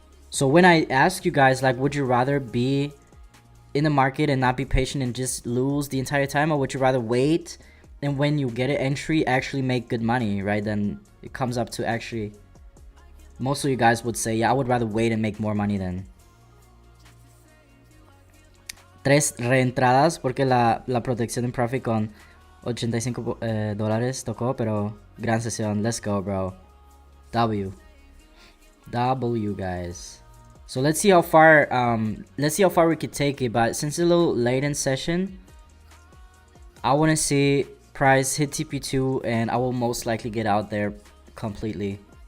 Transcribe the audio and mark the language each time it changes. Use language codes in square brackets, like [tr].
[en] So when I ask you guys, like, would you rather be in the market and not be patient and just lose the entire time, or would you rather wait and when you get an entry actually make good money, right? Then it comes up to actually, most of you guys would say, yeah, I would rather wait and make more money then. [es] 3 reentradas porque la protección en profit con $85 tocó, pero gran sesión. [en] Let's go, bro. W, guys. So let's see how far we could take it. But since it's a little late in session, I want to see price hit TP2, and I will most likely get out there completely.